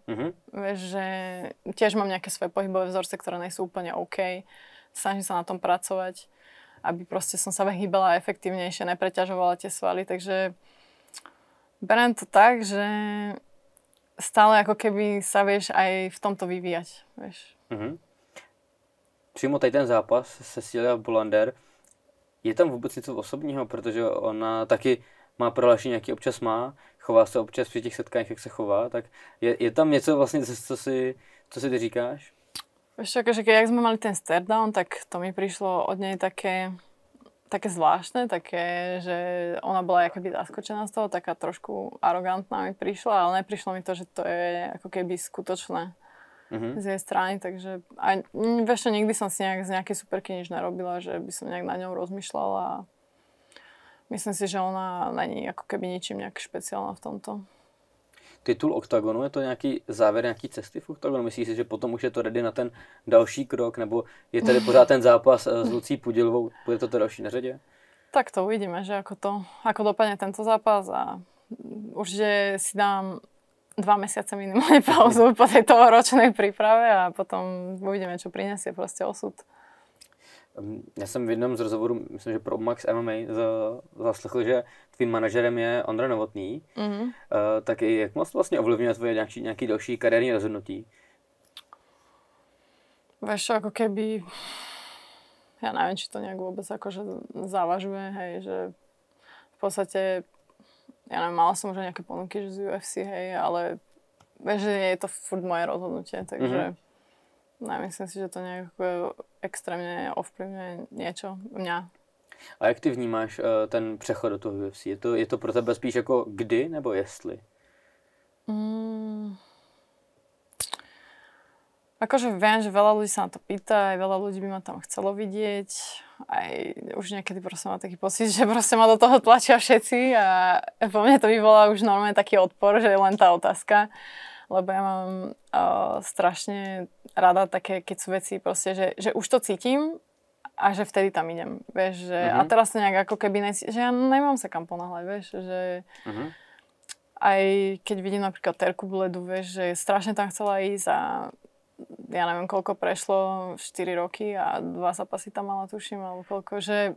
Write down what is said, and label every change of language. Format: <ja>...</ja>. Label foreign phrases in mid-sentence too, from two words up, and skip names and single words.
<sk>Vieš, že tiež mám nejaké svoje pohybové vzorce, ktoré nie sú úplne OK, snažím sa na tom pracovať, aby proste som sa hýbala efektívnejšie, nepreťažovala tie svaly, takže beriem to tak, že stále ako keby sa vieš aj v tomto vyvíjať, vieš.</sk> <cs>Přímo tady ten zápas Cecilia Bolander, je tam vůbec něco osobního, protože ona taky má prohlášení, jaký občas má, chová se občas při těch setkáních, jak se chová, tak je tam něco vlastně, co si ty říkáš?</cs> <sk>Vieš čo, akože keď sme mali ten stare-down, tak to mi prišlo od nej také zvláštne, také, že ona bola akoby zaskočená z toho, taká trošku arogantná mi prišla, ale neprišlo mi to, že to je ako keby skutočné z jej strany, takže aj, vieš čo, nikdy som si z nejakej superky nič nerobila, že by som nejak na ňou rozmýšľala a myslím si, že ona není ako keby ničím nejak špeciálna v tomto.</sk> <cs>Titul OKTAGONu, je to nějaký závěr, nějaký cesty v OKTAGONu? Myslíš si, že potom už je to ready na ten další krok, nebo je tady pořád ten zápas s Lucí Pudilovou, bude to další na řadě?</cs> <sk>Tak to uvidíme, že ako dopadne tento zápas a určite si dám 2 mesiace minimálne pauzu po tejto ročnej príprave a potom uvidíme, čo prinesie proste osud.</sk> <cs>Já jsem v jednom z rozhovorů, myslím, že pro Max MMA zaslechl, že tvým manažerem je Ondra Novotný. Tak jak moc vlastně ovlivňuje tvoje nějaký další kariérní rozhodnutí?</cs> <sk>Vieš čo, ako keby, ja neviem, či to nejak vôbec akože závažuje, hej, že v podstate, ja neviem, mala som už nejaké ponuky z UFC, hej, ale vieš, že je to furt moje rozhodnutie, takže nemyslím si, že to nejak extrémne ovplyvňuje niečo mňa.</sk> <cs>A jak ty vnímáš ten přechod do toho UFC? Je to pro tebe spíš jako kdy nebo jestli?</cs> <sk>Akože viem, že veľa ľudí sa na to pýta, aj veľa ľudí by ma tam chcelo vidieť. Aj už niekedy proste mám taký pocit, že proste ma do toho tlačia všetci a po mne to vyvolá už normálne taký odpor, že je len tá otázka. Lebo ja mám strašne rada také, keď sú veci proste, že už to cítim a že vtedy tam idem, vieš, že a teraz to nejak ako keby že ja nemám sa kam ponáhľať, vieš, že aj keď vidím napríklad Terku Bledu, vieš, že strašne tam chcela ísť a ja neviem, koľko prešlo, 4 roky a 2 zápasy tam mala, tuším, alebo koľko, že...</sk>